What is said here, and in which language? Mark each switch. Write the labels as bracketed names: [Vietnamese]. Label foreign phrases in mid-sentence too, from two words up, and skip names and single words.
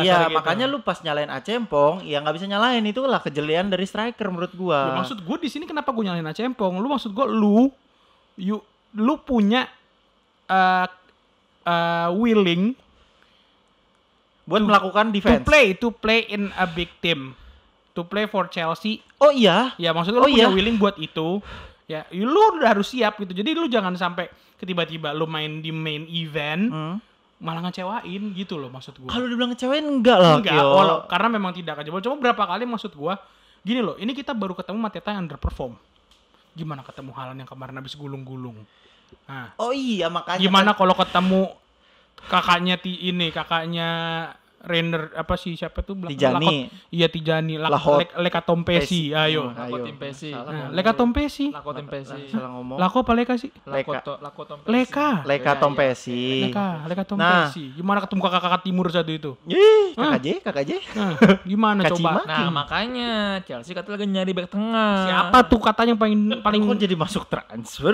[Indonesian] iya kasarnya gitu. makanya lu pas nyalain Acempong ya nggak bisa nyalain, itu lah kejelian dari striker menurut gua. Ya, maksud gue di sini kenapa gue nyalain Acempong? Lu maksud gue lu punya willing buat melakukan defense. [English] to play in a big team, to play for Chelsea. [Indonesian] Oh iya. Ya maksud lu punya willing buat itu. Ya, lu udah harus siap gitu. Jadi lu jangan sampai tiba-tiba lu main di [English] main event [Indonesian] malah ngecewain gitu loh maksud gua. Kalau dibilang ngecewain enggak lah. Karena memang tidak kecewa. Cuma berapa kali maksud gua gini loh, ini kita baru ketemu Mateta yang underperform. Gimana ketemu Haaland yang kemarin habis gulung-gulung? Nah, oh iya makanya. gimana kalau ketemu kakaknya Rainer apa sih siapa tuh Tijani. Tijani. Leka Tompesi. Ayo. Lako Timpesi. Leka Tompesi. Lako Timpesi. Salah ngomong. Lako apa Leka sih? Lako Tompesi. Leka Tompesi. Leka Tompesi. Gimana ketemu kakak timur satu itu? Ih, kakak J. Nah, gimana coba? Nah, makanya Chelsea katanya lagi nyari back tengah. Siapa tuh katanya paling Kok jadi masuk transfer?